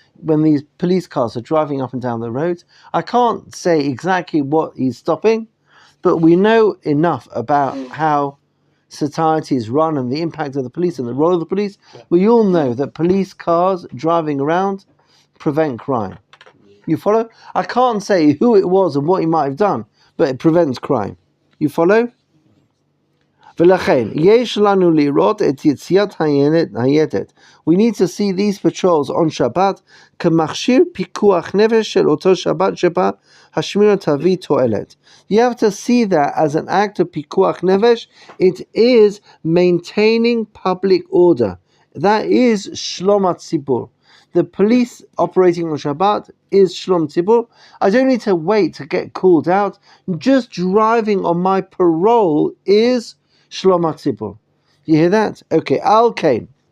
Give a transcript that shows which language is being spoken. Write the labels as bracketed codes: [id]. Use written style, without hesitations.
[en] When these police cars are driving up and down the roads, I can't say exactly what he's stopping, but we know enough about how society is run and the impact of the police and the role of the police. We all know that police cars driving around prevent crime. You follow? I can't say who it was and what he might have done, but it prevents crime. You follow? [he] ולכן, יש לנו לראות את יציאת הניידת. [en] We need to see these patrols on Shabbat [he] כמכשיר פיקוח נפש של אותו שבת שבה השמירה תביא תועלת. [en] You have to see that as an act of pikuach nefesh. It is maintaining public order. That is shlom hatzibur. The police operating on Shabbat is shlom tzibur. I don't need to wait to get called out. Just driving on my parole is Shlom HaTzibur. You hear that? Okay, [he] Al Kain.